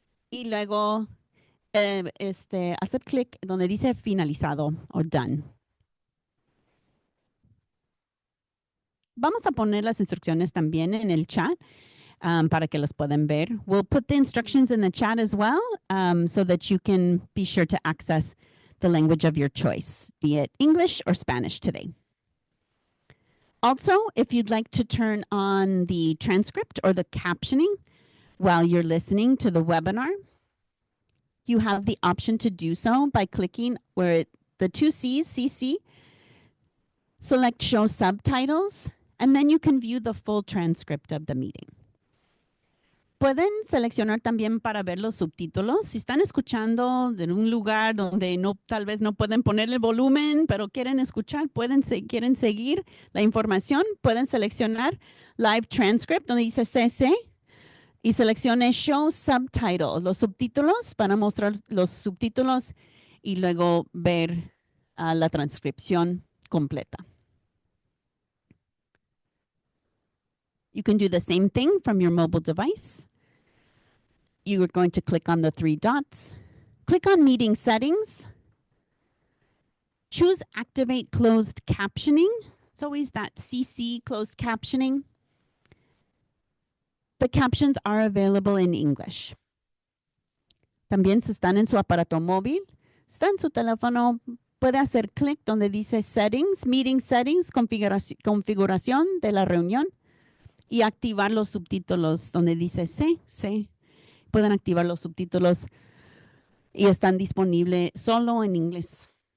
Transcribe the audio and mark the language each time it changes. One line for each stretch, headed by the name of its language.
Spanish: Y luego hacer clic donde dice finalizado o
English: done.
Spanish: Vamos a poner las instrucciones también en el chat para que las puedan ver.
English: We'll put the instructions in the chat as well so that you can be sure to access the language of your choice, be it English or Spanish today. Also, if you'd like to turn on the transcript or the captioning while you're listening to the webinar, you have the option to do so by clicking where the two C's, CC, select show subtitles, and then you can view the full transcript of the meeting.
Spanish: Pueden seleccionar también para ver los subtítulos. Si están escuchando de un lugar donde tal vez no pueden poner el volumen, pero quieren escuchar, quieren seguir la información, pueden seleccionar Live Transcript, donde dice CC, y seleccione Show Subtitle, los subtítulos, para mostrar los subtítulos y luego ver la transcripción completa.
English: You can do the same thing from your mobile device. You are going to click on the three dots, click on Meeting Settings, choose Activate Closed Captioning. It's always that CC closed captioning. The captions are available in English.
Spanish: También si están en su aparato móvil, está en su teléfono, puede hacer clic donde dice Settings, Meeting Settings, configuración de la reunión y activar los subtítulos donde dice C. Pueden activar los subtítulos y están disponibles solo en inglés.